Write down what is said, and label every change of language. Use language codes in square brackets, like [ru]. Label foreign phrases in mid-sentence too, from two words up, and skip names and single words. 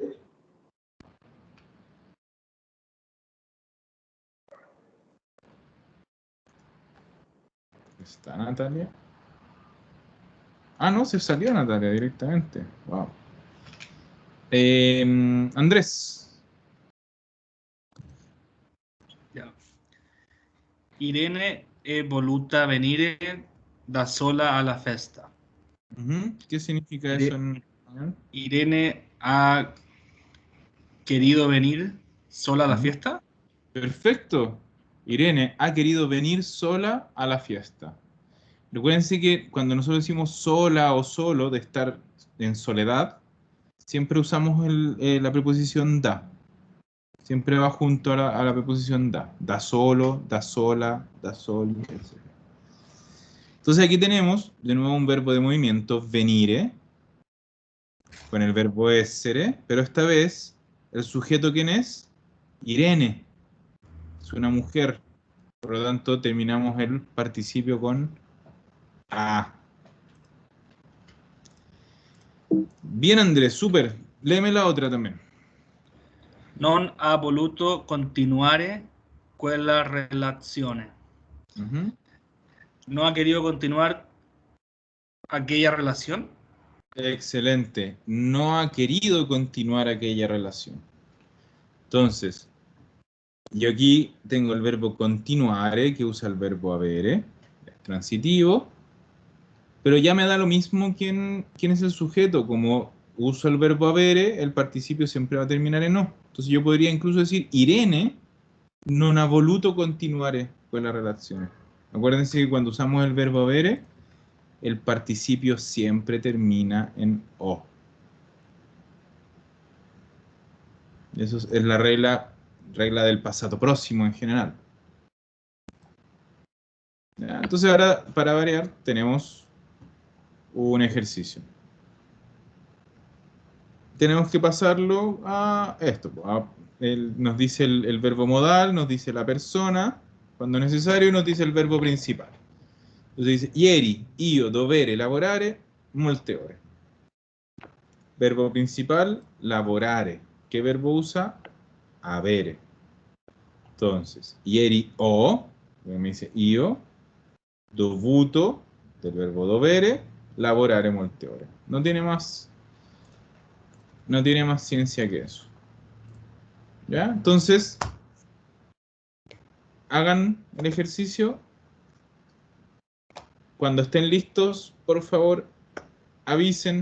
[es] ¿Está Natalia? Ah, no, se salió Natalia directamente. Wow. Andrés. Ya. [it] Irene è voluta venire da sola alla festa. [es] ¿Qué significa eso en español? Irene ha querido venir ¿Sola a la fiesta? Perfecto. Irene ha querido venir sola a la fiesta. Recuérdense que cuando nosotros decimos sola o solo, de estar en soledad, siempre usamos la preposición da. Siempre va junto a la preposición da. [it] Da solo, da sola, da sol, etc. [es] Entonces aquí tenemos de nuevo un verbo de movimiento, venire, con el verbo essere, pero esta vez el sujeto, ¿quién es? Irene. Es una mujer. Por lo tanto, terminamos el participio con a. Bien, Andrés, súper. Léeme la otra también. [it] Non ha voluto continuare quella relazione. Ujú. [es] ¿No ha querido continuar aquella relación? Excelente. No ha querido continuar aquella relación. Entonces, yo aquí tengo el verbo continuare, que usa el verbo avere, es transitivo, pero ya me da lo mismo quién es el sujeto. Como uso el verbo avere, el participio siempre va a terminar en no. Entonces yo podría incluso decir, [it] Irene non ha voluto continuare con la relazione. [es] Acuérdense que cuando usamos el verbo avere, el participio siempre termina en o. Eso es la regla del pasado próximo en general. ¿Ya? Entonces ahora, para variar, tenemos un ejercicio. Tenemos que pasarlo a esto. Nos dice el verbo modal, nos dice la persona, cuando necesario, y nos dice el verbo principal. Entonces dice, [it] ieri, io, dovere, lavorare, molte ore. [es] Verbo principal, lavorare. ¿Qué verbo usa? Avere. Entonces, [it] ieri ho, [es] me dice io, dovuto, del verbo dovere, [it] lavorare molte ore. [es] No tiene más ciencia que eso. ¿Ya? Entonces, hagan el ejercicio. Cuando estén listos, por favor, avisen.